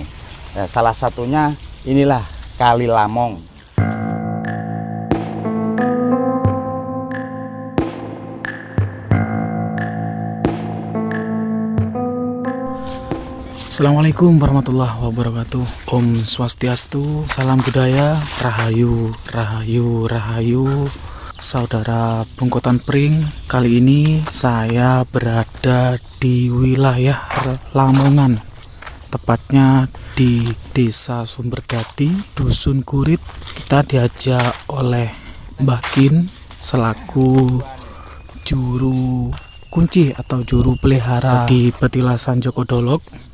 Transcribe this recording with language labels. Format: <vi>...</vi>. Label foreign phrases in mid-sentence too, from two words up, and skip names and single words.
<id>Nah, salah satunya inilah Kali Lamong.</id> <ar>السلام عليكم ورحمة الله وبركاته.</ar> <sa>Om Swastiastu,</sa> <id>salam budaya, rahayu, rahayu, rahayu. Saudara Bungkutan Pring, kali ini saya berada di wilayah Lamongan, tepatnya di Desa Sumbergati, Dusun Kurit. Kita diajak oleh Mbah Kin selaku juru kunci atau juru pelihara di Petilasan Joko Dolok.</id>